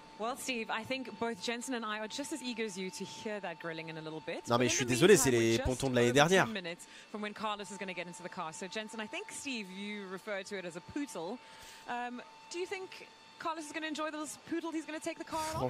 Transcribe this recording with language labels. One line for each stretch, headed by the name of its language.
English: Well, Steve, I think both Jensen and I are just as eager as you to hear that grilling in a little bit.
French: Non mais je suis désolé, c'est les pontons de l'année dernière.
English: From when Carlos is going to get into the car. So Jensen, I think Steve, you referred to it as a poodle. Do you think Carlos is going to enjoy this poodle? He's going to take the car along?